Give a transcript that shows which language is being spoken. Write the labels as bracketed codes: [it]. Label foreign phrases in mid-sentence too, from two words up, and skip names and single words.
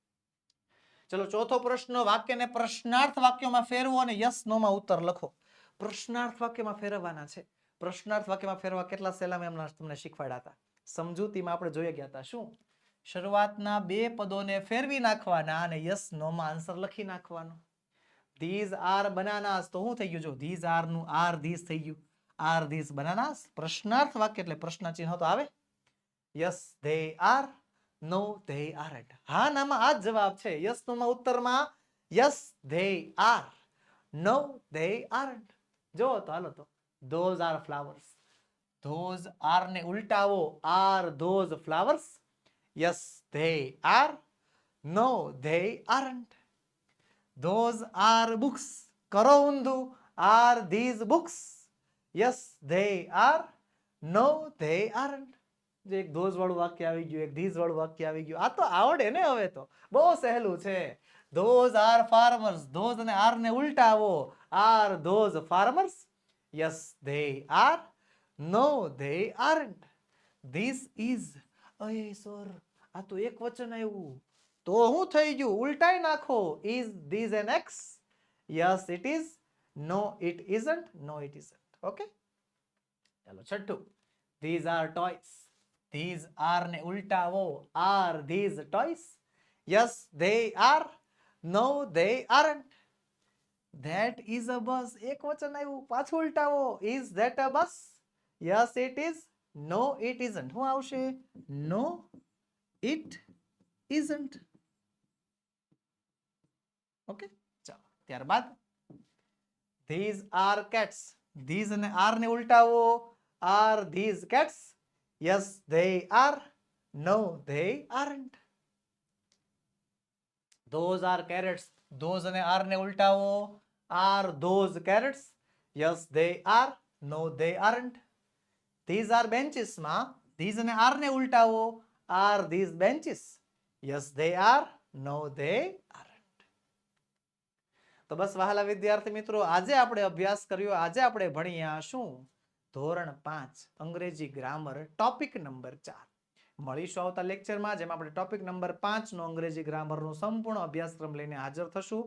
[gu] ચલો ચોથો પ્રશ્ન, વાક્યને પ્રશ્નાર્થ વાક્યોમાં ફેરવો અને [en] yes no [gu] માં ઉત્તર લખો. પ્રશ્નાર્થ વાક્યમાં ફેરવવાના છે. પ્રશ્નાર્થ વાક્યમાં ફેરવવા કેટલા સહેલા મેં તમને શીખવાડ્યા હતા. સમજૂતીમાં આપણે જોઈ ગયા હતા શું? શરૂઆતના બે પદોને ફેરવી નાખવાના અને [en] yes no [gu] માં આન્સર લખી નાખવાનો. [en] these are bananas [gu] તો શું થઈ ગયું? જો [en] these are [gu] નું [en] are these [gu] થઈ ગયું. [en] are these bananas? [gu] પ્રશ્નાર્થ વાક્ય એટલે પ્રશ્ન ચિહ્ન તો આવે. [en] yes they are, no they aren't. [gu] હા નામાં આ જ જવાબ છે. [en] yes no [gu] માં ઉત્તરમાં [en] yes they are, no they aren't. [gu] જો તો હાલો તો [en] those are flowers. those are [gu] ને ઉલટાવો [en] are those flowers? yes they are, no they aren't. those are books. [gu] કરો ઊંધું [en] are these books? yes they are, no they aren't. [gu] જે એક ધોઝ વાળું વાક્ય આવી ગયું, એક ધીઝ વાળું વાક્ય આવી ગયું. આ તો આવડે ને હવે તો બહુ સહેલું છે. [en] those are farmers. those અને are [gu] ને ઉલટાવો [en] are those farmers? yes they are, no they aren't. this is, [gu] અય સર આ તો એક વચન આવ્યું તો શું થઈ ગયું? ઉલટાઈ નાખો. [en] is this an x? yes it is, no it isn't, no it isn't. [gu] okay ચાલો છઠ્ઠું, [en] these are toys. these are [gu] ને ઉલટાવો [en] are these toys? yes they are, no they aren't. that is a bus. [gu] એક વચન આવ્યું પાછું ઉલટાવો [en] is that a bus? yes it is, no it isn't. [gu] શું આવશે? [en] no it isn't. [gu] ઓકે ચાલો ત્યારબાદ [en] these are cats. these અને are [gu] ને ઉલટાવો [en] are these cats? yes they are, no they aren't. those are carrots. those અને are [gu] ને ઉલટાવો [en] are those carrots? yes they are, no they aren't. these are benches માં these અને are [gu] ને ઉલટાવો [en] are these benches? yes they are, no they aren't. [gu] તો બસ વહાલા વિદ્યાર્થી મિત્રો આજે આપણે અભ્યાસ કર્યો. આજે આપણે ભણ્યા શું? ધોરણ 5 અંગ્રેજી ગ્રામર ટોપિક નંબર 4. મળીશું આવતા લેક્ચરમાં જેમાં આપણે ટોપિક નંબર 5 નો અંગ્રેજી ગ્રામરનો સંપૂર્ણ અભ્યાસક્રમ લઈને હાજર થશું.